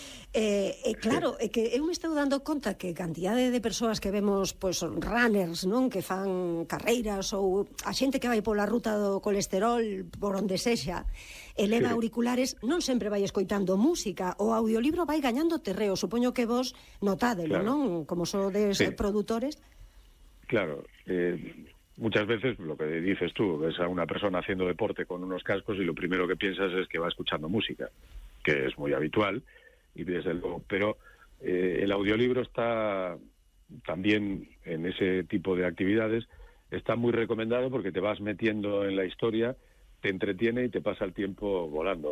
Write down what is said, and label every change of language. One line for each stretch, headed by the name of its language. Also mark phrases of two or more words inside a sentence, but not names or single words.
Galician: Claro, é que eu me estou dando conta que cantidade de persoas que vemos, pois, runners, non, que fan carreiras, ou a xente que vai pola ruta do colesterol por onde sexa, eleva auriculares, non sempre vai escoitando música. O audiolibro vai gañando terreo. Supoño que vos notádelo, non? Como sodes produtores.
Spanish: Claro, muchas veces lo que dices tú, ves a una persona haciendo deporte con unos cascos y lo primero que piensas es que va escuchando música, que es muy habitual, y desde luego, pero el audiolibro está también en ese tipo de actividades, está muy recomendado porque te vas metiendo en la historia, te entretiene y te pasa el tiempo volando.